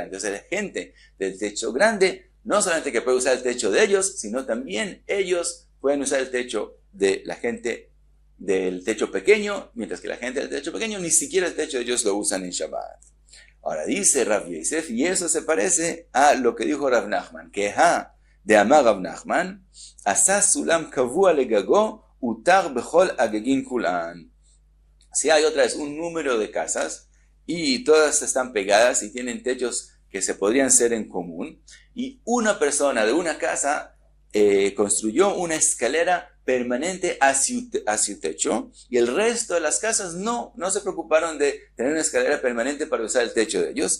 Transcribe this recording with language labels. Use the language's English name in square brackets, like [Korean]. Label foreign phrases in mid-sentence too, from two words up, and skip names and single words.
[Spanish] O sea, la gente del techo grande no solamente que puede usar el techo de ellos, sino también ellos pueden usar el techo de la gente del techo pequeño, mientras que la gente del techo pequeño ni siquiera el techo de ellos lo usan en Shabbat. Ahora dice Rav Yosef, y eso se parece a lo que dijo Rav Nachman, que de Amar Rav Nachman, [Hebrew] עשה סולם קבוע לגגו מותר בכל הגגין כולן. [Spanish] Si hay otra vez un número de casas y todas están pegadas y tienen techos que se podrían hacer en común, y una persona de una casa construyó una escalera permanente hacia el techo, y el resto de las casas no se preocuparon de tener una escalera permanente para usar el techo de ellos.